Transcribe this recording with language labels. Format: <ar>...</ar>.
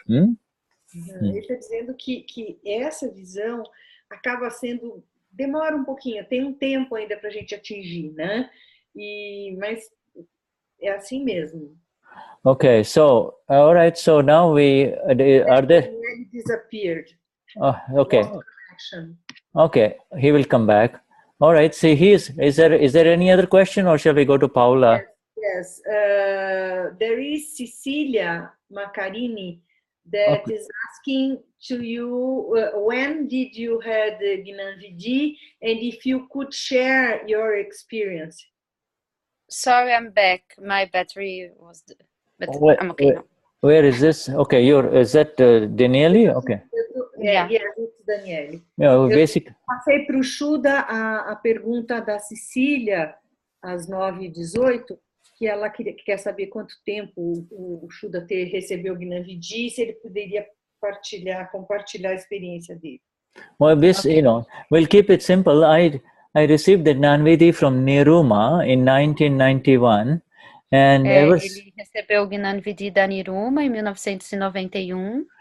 <pt>Ele está dizendo que essa visão acaba sendo, demora pouquinho, tem tempo ainda para a gente atingir, né? Mas é assim mesmo.</pt> <en>Okay, so all right, so now we are there. He disappeared. Oh, okay. Okay, he will come back. All right. So is there any other question, or shall we go to Paula? Yes. There is Cecilia Macarini that is asking to you, when did you had the Gnani Vidhi, and if you could share your experience. Sorry, I'm back. My battery was... But I'm okay now. Where is this? Okay, is that Danielle? Okay. Yeah, it's Danielle. Yeah, basic.</en> <pt>Passei para o Shuddha a pergunta da Cecília, às 9h18, que ela quer saber quanto tempo o Shuddha recebeu o Gnani Vidhi, se ele poderia compartilhar a experiência dele.</pt> <en>Well, we'll keep it simple. I received the Gnani Vidhi from Niruma in 1991. And</en> <pt>ele recebeu o Gnani Vidhi da Niruma em 1991.</pt>